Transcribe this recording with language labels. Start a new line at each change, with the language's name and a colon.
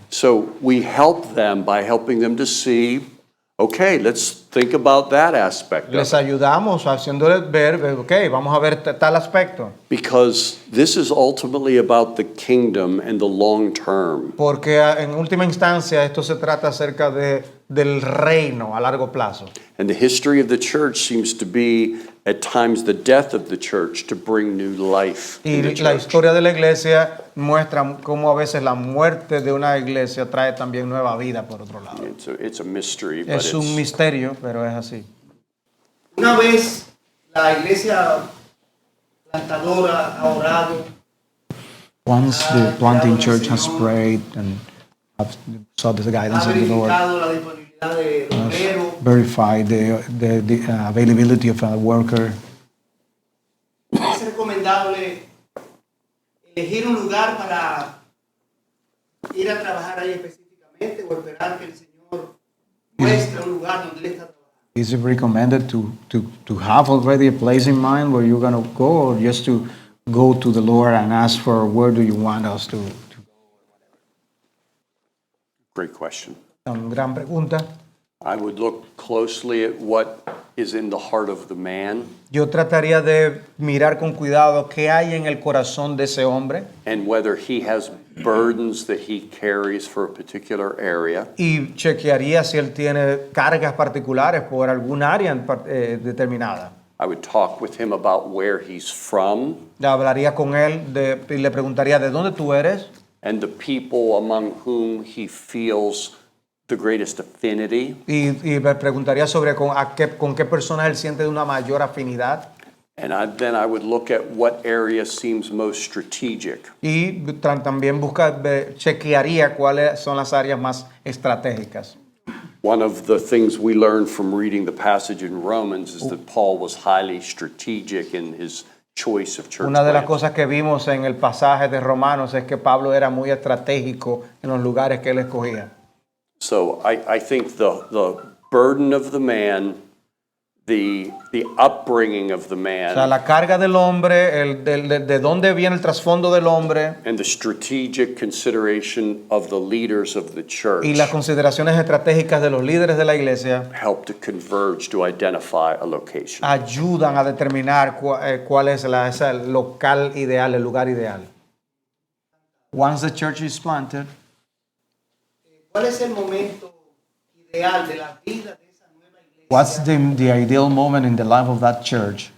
English: So we help them by helping them to see, okay, let's think about that aspect of
Spanish: Les
English: it.
Spanish: ayudamos haciéndoles ver, ok, vamos a ver tal aspecto.
English: Because this is ultimately about the kingdom and the long term.
Spanish: Porque en última instancia esto se trata acerca del reino a largo plazo.
English: And the history of the church seems to be, at times, the death of the church to bring new life
Spanish: Y
English: in the
Spanish: la
English: church.
Spanish: historia de la iglesia muestra cómo a veces la muerte de una iglesia trae también nueva vida por otro lado.
English: It's a mystery, but
Spanish: Es un
English: it's,
Spanish: misterio, pero es así. Una vez la iglesia plantadora ha orado,
English: Once the planting church has prayed and saw the guidance
Spanish: ha
English: of the Lord,
Spanish: verificado la disponibilidad de obreros,
English: verify the availability of a worker,
Spanish: es recomendable elegir un lugar para ir a trabajar ahí específicamente o esperar que el Señor muestre un lugar donde Él está trabajando.
English: is it recommended to have already a place in mind where you're going to go, or just to go to the Lord and ask for where do you want us to? great question.
Spanish: Una gran pregunta.
English: I would look closely at what is in the heart of the man
Spanish: Yo trataría de mirar con cuidado qué hay en el corazón de ese hombre
English: and whether he has burdens that he carries for a particular area.
Spanish: y chequearía si él tiene cargas particulares por algún área determinada.
English: I would talk with him about where he's from
Spanish: Hablaría con él y le preguntaría de dónde tú eres
English: and the people among whom he feels the greatest affinity.
Spanish: y me preguntaría sobre con qué personas él siente una mayor afinidad.
English: And then I would look at what area seems most strategic.
Spanish: Y también chequearía cuáles son las áreas más estratégicas.
English: One of the things we learned from reading the passage in Romans is that Paul was highly strategic in his choice of church
Spanish: Una de las
English: plants.
Spanish: cosas que vimos en el pasaje de Romanos es que Pablo era muy estratégico en los lugares que él escogía.
English: So I think the burden of the man, the upbringing of the
Spanish: O sea,
English: man,
Spanish: la carga del hombre, de dónde viene el trasfondo del hombre
English: and the strategic consideration of the leaders of the church
Spanish: y las consideraciones estratégicas de los líderes de la iglesia
English: help to converge to identify a location.
Spanish: ayudan a determinar cuál es ese local ideal, el lugar ideal.
English: Once the church is planted,
Spanish: ¿Cuál es el momento ideal de la vida de esa nueva iglesia?
English: what's the ideal moment in the life of that church?